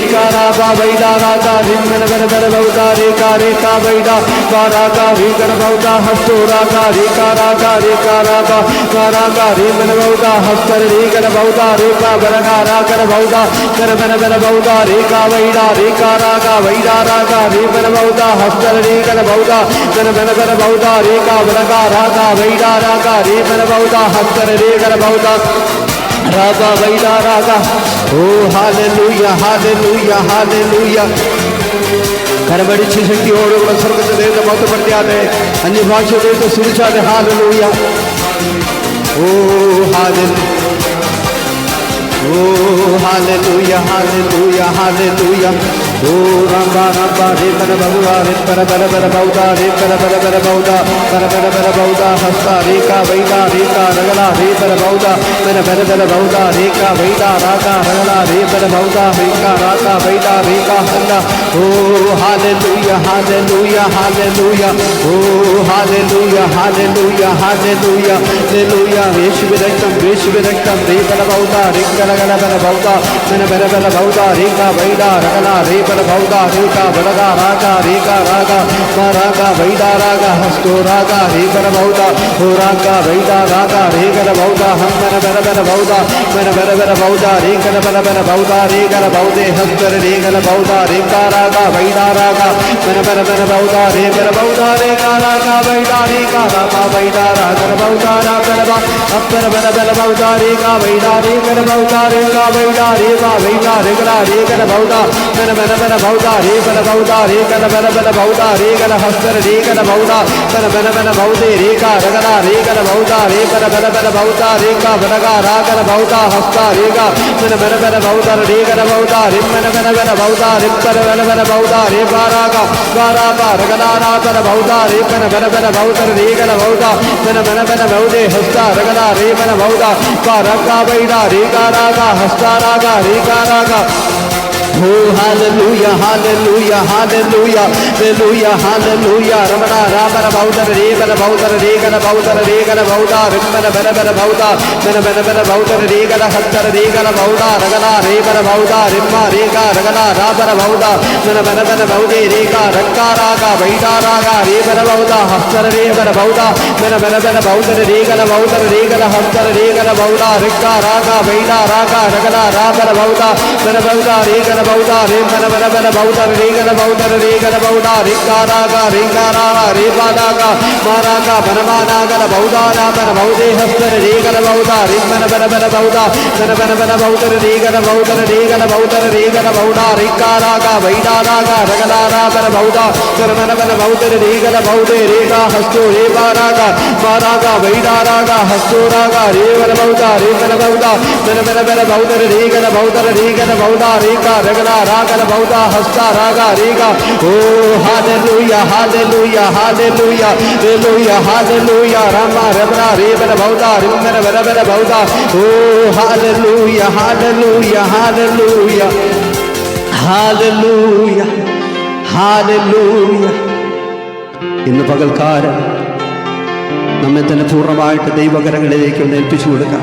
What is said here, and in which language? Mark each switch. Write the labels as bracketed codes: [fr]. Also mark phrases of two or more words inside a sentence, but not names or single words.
[ml] കാ രാബാ വൈദാ രാഗാ റിംബന ബല ബല ബൗദാ രേ കാ വൈദാ കാ രാഗാ രേ ഗല ബൗദാ ഹസ്തോ രാഗാ രേ കാ രാഗാ കാ രാഗാ റിംബന ബൗദാ ഹസ്തര രേ ഗല ബൗദാ രേ കാ ബലഗാ രാഗല ബൗദാ കരബന ബല ബൗദാ രേ കാ വൈദാ രേ കാ രാഗാ വൈദാ രാഗാ റിംബന ബൗദാ ഹസ്തര രേ ഗല ബൗദാ കരബന ബല ബൗദാ രേ കാ ബലഗാ രാഗാ വൈദാ രാഗാ റിംബന ബൗദാ ഹസ്തര രേ ഗല ബൗദാ രാഗാ വൈദാ രാഗാ. ഓ ഹല്ലേലൂയ ഹല്ലേലൂയ ഹല്ലേലൂയ. കരമടിച്ച് ശക്തിയോടുള്ള സ്വർഗ്ഗത്തെ ദൈവത്തെ മഹത്വപ്പെടുത്തിയാട്ടെ, അന്യഭാഷ ദൈവത്തെ സ്തുതിച്ചാട്ടെ. ഹല്ലേലൂയ. ഓ ഹല്ലേലൂയ. [en] Oh, hallelujah, hallelujah, hallelujah. Oh, Ramba, Ramba, Rekana Bauda, Rekana Bada Bauda, Rekana Bada Bauda, Bada Bauda, Hasta, Reka, Vaida, Reka, Ragala, Rekana Bauda, Bada Bauda, Reka, Vaida, Raka, Ragala, Rekana Bauda, Reka, Raka, Vaida, Reka, Handa. Oh, hallelujah, hallelujah, hallelujah. Oh, hallelujah, hallelujah, hallelujah, hallelujah. Yeshuvidakam, Yeshuvidakam, Rekana Bauda, Rekana Bada Bauda, Bada Bauda, Reka, Vaida, Ragala, Rekana Bauda, Reka, Bada Raka, Reka, Raga, Maraga, Vaida, Raga, Hasto, Raga, Rekana Bauda, Horaka, Vaida, Raga, Rekana Bauda, Hamana Bada Bauda, Bada Bauda, Rekana Bada Bauda, Rekana Baude, Hastar, Rekana Bauda, Reka, Raga, Vaida, Raga, Bada Bauda, Rekana Bauda, Reka, Raga, Vaida, Reka, Raga, Vaida, Raga, Bauda, Raga, Bada Bauda, Reka, Vaida, Rekana Bauda, Reka, Vaida, Reka, Vaida, Rekana, Rekana Bauda, Bada Bauda, Rekana Bauda, Rekana Bada Bauda, Rekana Hastar, Rekana Bauda, Bada Baude, Reka, Ragana, Rekana Bauda, Rekana Bada Bauda, Reka, Badaga, Ragana Bauda, Hasta, Reka, Bada Bauda, Rekana Bauda, Rimana Bada Bauda, Rimpana Bada Bauda, Reka, Raga, Varaka, Ragana, Bada Bauda, Rekana Bada Bauda, Rekana Bauda, Bada Baude, Hasta, Ragana, Remana Bauda, Varaka, Vaida, Reka, Raga, Hasta, Raga, Reka, Raga. Oh, hallelujah, hallelujah, hallelujah, hallelujah, hallelujah. Ramana, Ramana Bauda, Rekana Bauda, Rekana Bauda, Rekana Bauda, Rimana Bada Bauda, Bada Bauda, Rekana Hatta, Rekana Bauda, Ragana, Rekana Bauda, Rimma, Reka, Ragana, Rabana Bauda, Bada Baude, Reka, Rakka, Raga, Vaida, Raga, Rekana Bauda, Hasta, Rekana Bauda, Bada Bauda, Rekana Bauda, Rekana Hasta, Rekana Bauda, Rakka, Raga, Vaida, Raga, Ragana, Rabana Bauda, Bada Bauda, Rekana Bauda, Remana Bada Bauda, Rekana Bauda, Rekana Bauda, Reka, Raga, Reka, Raga, Reba, Raga, Maraga, Banamanaga, Bauda, Rabana Baude, Hasta, Rekana Bauda, Remana Bada Bauda, Bada Bauda, Rekana Bauda, Rekana Bauda, Rekana Bauda, Reka, Raga, Vaida, Raga, Ragana, Rabana Bauda, Ramana Bada Bauda, Rekana Baude, Reka, Hasto, Reba, Raga, Maraga, Vaida, Raga, Hasto, Raga, Revana Bauda, Rekana Bauda, Bada Bauda, Rekana Bauda, Rekana Bauda, Reka, Ragana, Raga, Bauda, Hasta, Raga, Rega. Oh, hallelujah, hallelujah, hallelujah, hallelujah, hallelujah. Rama, Ramana, Revana Bauda, Rimana Bada Bauda. Oh, hallelujah, hallelujah, hallelujah, hallelujah, hallelujah. [ml] ഇന്ന് പകൽക്കാലം നമ്മെ തന്നെ പൂർണ്ണമായിട്ട് ദൈവകരങ്ങളിലേക്ക് ഒന്ന് ഏൽപ്പിച്ചു കൊടുക്കാം.